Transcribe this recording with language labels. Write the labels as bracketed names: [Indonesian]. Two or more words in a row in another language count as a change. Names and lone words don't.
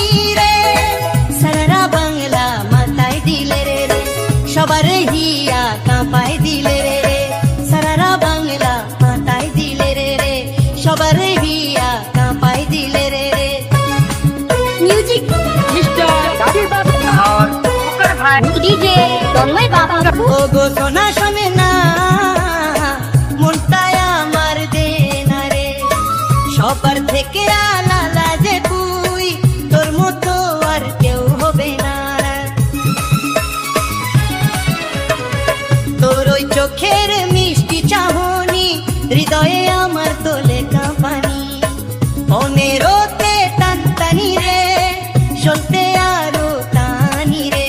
[Bangla] রে, সারা বাংলা মাথায় দিলে রে, সবার হিয়া কাঁপায় দিলে রে, সারা বাংলা মাথায় দিলে রে, সবার হিয়া কাঁপায় দিলে রে। [English] music mister [Bangla] রাজীব বাবু और कुकर भाई डीजे তন্ময় বাবা। ও গো সোনা শোনে না সবার থেকে আলাদা যে তুই, তোর মতো আর কেউ হবে না। তোর ওই চোখের মিষ্টি চাহনি হৃদয়ে আমার তোলে কাঁপানি, মনেরতে টানটানি রে, চলতে আরো টানি রে।